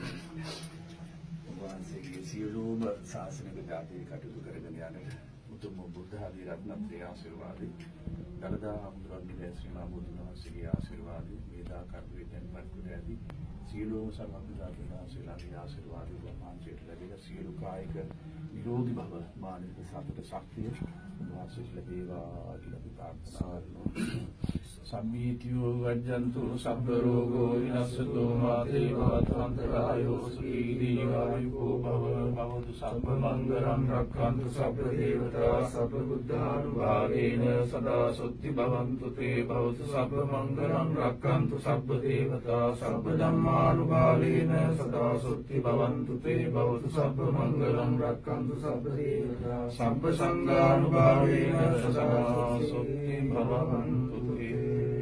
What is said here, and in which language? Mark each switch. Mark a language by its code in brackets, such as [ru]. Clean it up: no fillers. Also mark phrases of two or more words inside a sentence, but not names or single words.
[si] වහන්සේගේ සියලුම ශාසනික ධාතී කටයුතු කරගෙන යන්නට උතුම් බුද්ධ ආදී රත්නත්‍රයේ ආශිර්වාදයි දලදා හමුදුරන්ගේ ශ්‍රී මහා බුදුන් වහන්සේගේ ආශිර්වාදයි මේදා කර්මයෙන් පත්කර ඇති සියලුම සර්වඥාන්සේලාගේ ආශිර්වාදය වහන්සේට ලැබෙන සියලු කායික නිරෝධී භව මානසික සතුට ශක්තිය වහන්සේට ලැබේවා කියලා අපි ප්‍රාර්ථනා කරනවා. [pi] සම්මීතියෝ වජ්ජන්තු සබ්බ රෝගෝ විනස්සතෝ මාතේ භවතන්තරායෝ සුඛීදීවායුකෝ භව භවතු සබ්බ මංගලං රක්ඛන්තු සබ්බ දේවතා සබ්බ බුද්ධානුභාවේන සදා සුද්ධි භවන්තු තේ භවතු සබ්බ මංගලං රක්ඛන්තු සබ්බ දේවතා සබ්බ ධම්මානුභාවේන සදා සුද්ධි භවන්තු තේ භවතු සබ්බ මංගලං රක්ඛන්තු සබ්බ දේවතා සබ්බ සංඝානුභාවේන සදා සුද්ධි භවන්තු තේ